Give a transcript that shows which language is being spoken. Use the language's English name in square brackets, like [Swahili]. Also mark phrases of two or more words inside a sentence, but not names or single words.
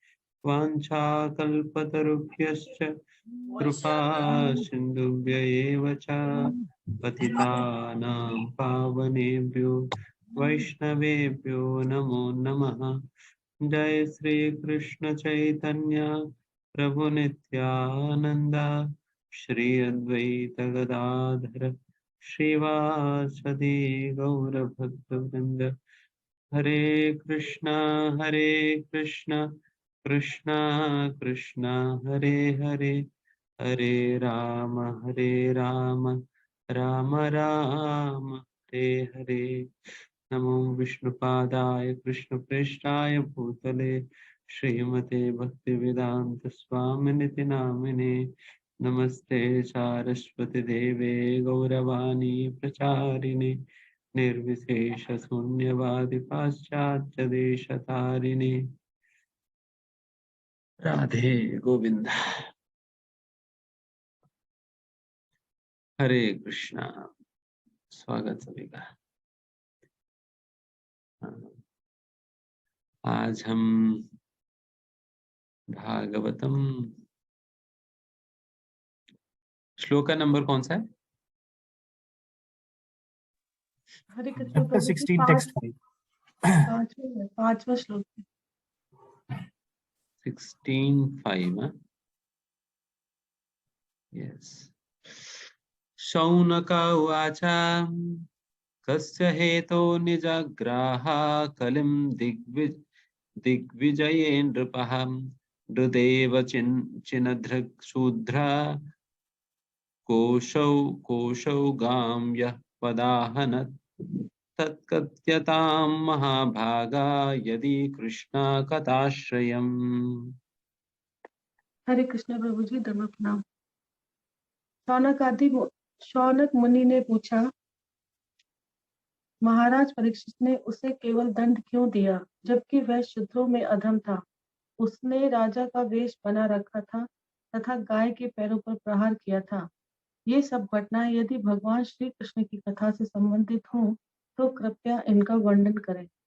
[Sanskrit] वाञ्छाकल्पतरुभ्यश्च कृपा सिन्धुभ्य एव च पतितानां पावनेभ्यो वैष्णवेभ्यो नमो नमः। जय श्री कृष्ण चैतन्य प्रभु नित्यानंद श्री अद्वैत गदाधर श्रीवासदि गौरभक्तवृंद। हरे कृष्णा कृष्णा कृष्णा हरे हरे, हरे राम राम राम हरे हरे। नमो विष्णुपादाय कृष्णप्रेष्ठाय भूतले श्रीमते भक्तिवेदांत स्वामिनिति नामिने। नमस्ते सारस्वती देवे गौरवाणी प्रचारिणे निर्विशेष शून्यवादी पाश्चात्य देशतारिणे। [Hindi] राधे गोविंद। हरे कृष्णा। स्वागत सभी का। आज हम भागवतम श्लोक का नंबर कौन सा है? हरे कृष्ण Chapter प्रभु जी 16 text 5. पांचवा श्लोक 16:5 यस। [Sanskrit] शौनक उवाच कस्य हेतो निजग्राह कलिं दिग्विजये नृपः हृदेव चिन्धृक्शूद्रा कोशौ गां यः पदाहनत् तत्कथ्यतां महाभागा यदि कृष्णा कथाश्रयम्। [Hindi] हरे कृष्ण प्रभु जी धर्म प्रणाम। शौनक मुनि ने पूछा, महाराज परीक्षित ने उसे केवल दंड क्यों दिया जबकि वह शूद्रों में अधम था। उसने राजा का वेश बना रखा था तथा गाय के पैरों पर प्रहार किया था। ये सब घटनाएं यदि भगवान श्री कृष्ण की कथा से संबंधित हों तो कृपया इनका वर्णन करें।